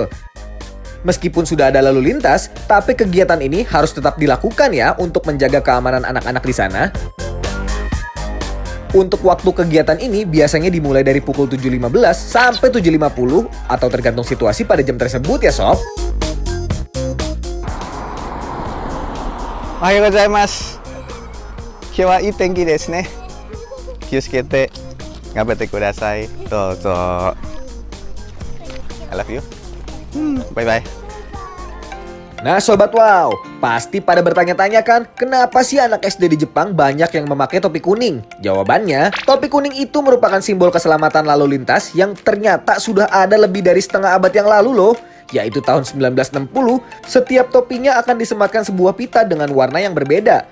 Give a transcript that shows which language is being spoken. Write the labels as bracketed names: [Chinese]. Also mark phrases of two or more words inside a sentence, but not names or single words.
[Indonesian] Meskipun sudah ada lalu lintas, tapi kegiatan ini harus tetap dilakukan ya untuk menjaga keamanan anak-anak di sana. Untuk waktu kegiatan ini biasanya dimulai dari pukul 7.15 sampai 7.50 atau tergantung situasi pada jam tersebut ya sob. [Japanese] おはようございます. 今日はいい天気ですね。きょうしけて頑張ってください. どうぞ. [English] I love you. Bye bye. [Indonesian] Nah sobat wow, pasti pada bertanya-tanya kan, kenapa sih anak SD di Jepang banyak yang memakai topi kuning? Jawabannya, topi kuning itu merupakan simbol keselamatan lalu lintas yang ternyata sudah ada lebih dari setengah abad yang lalu loh. Yaitu tahun 1960, setiap topinya akan disematkan sebuah pita dengan warna yang berbeda.